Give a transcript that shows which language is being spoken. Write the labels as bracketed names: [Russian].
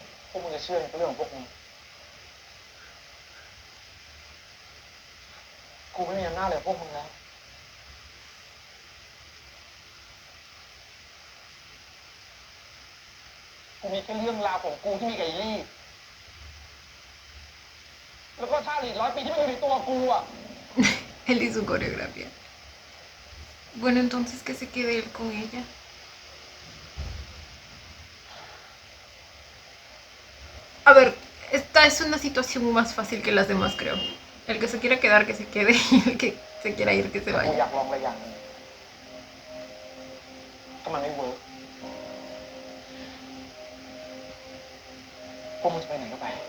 [Thai] พวกมึงจะเชื่อในเรื่องของพวกมึงกูไม่มีอำนาจเลยกับพวกมึงแล้ว กูมีแค่เรื่องราวของกูที่มีกับไอ้ลี่ แล้วก็ท่าหลีด100 ปีที่มันอยู่ในตัวกูอ่ะ [Spanish] Él y su coreografía. Bueno, entonces que se quede él con ella. A ver, esta es una situación más fácil que las demás, creo. El que se quiera quedar, que se quede. Y el que se quiera ir, que se [Thai] กู [Spanish] vaya. [Thai] อยากลองอะไรอย่างหนึงถ้ามันไม่เวิร์กพวกมึงจะไปไหนก็ไป